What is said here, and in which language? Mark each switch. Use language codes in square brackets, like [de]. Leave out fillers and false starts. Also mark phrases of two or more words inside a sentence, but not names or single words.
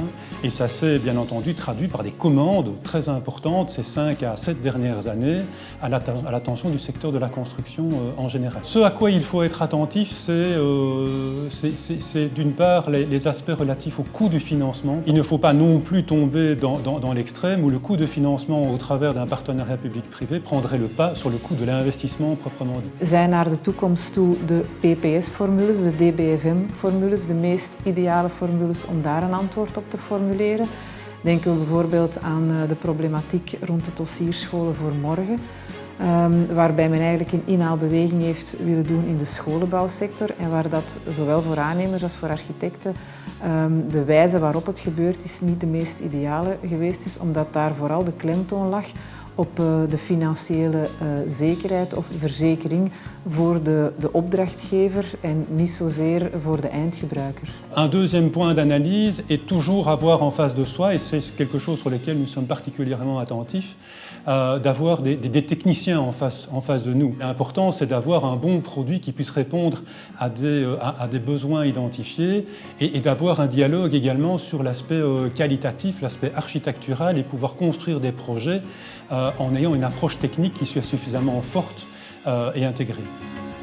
[fr] Et ça s'est bien entendu traduit par des commandes très importantes ces 5 à 7 dernières années à l'attention du secteur de la construction en général. Ce à quoi il faut être attentif, c'est d'une part les aspects relatifs au coût du financement. Il ne faut pas non plus tomber dans l'extrême où le coût de financement au travers d'un partenariat public-privé prendrait le pas sur le coût de l'investissement proprement dit. [nl] Zijn naar de toekomst toe de PPS-formules, de DBFM-formules, de meest ideale formules om daar een antwoord op te formuleren? Denken we bijvoorbeeld aan de problematiek rond de dossierscholen voor morgen, waarbij men eigenlijk een inhaalbeweging heeft willen doen in de scholenbouwsector en waar dat zowel voor aannemers als voor architecten de wijze waarop het gebeurd is niet de meest ideale geweest is, omdat daar vooral de klemtoon lag op de financiële zekerheid of verzekering voor de opdrachtgever en niet zozeer voor de eindgebruiker. [fr] Un deuxième point d'analyse est toujours avoir en face de soi, et c'est quelque chose sur lequel nous sommes particulièrement attentifs, d'avoir des techniciens en face de nous. L'important, c'est d'avoir un bon produit qui puisse répondre à des besoins identifiés et d'avoir un dialogue également sur l'aspect qualitatif, l'aspect architectural et pouvoir construire des projets en ayant une approche technique qui soit suffisamment forte et intégrée.